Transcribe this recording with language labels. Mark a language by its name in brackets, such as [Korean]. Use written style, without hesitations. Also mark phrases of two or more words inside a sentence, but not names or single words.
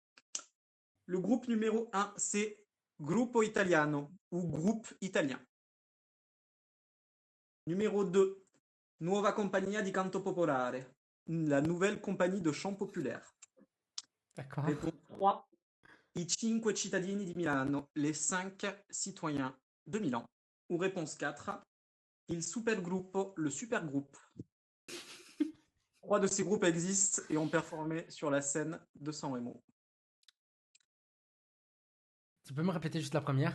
[French] Le groupe numéro 1, c'est Gruppo Italiano, ou groupe italien. Numéro 2, Nuova Compagnia di Canto Popolare, la nouvelle compagnie de chant populaire. D'accord. Réponse 3, I cinque cittadini di Milano, les 5 citoyens de Milan. Ou réponse 4, Il supergruppo, le supergroupe. 3 de ces groupes existent et ont performé sur la scène de San Remo. Tu peux me répéter juste la première?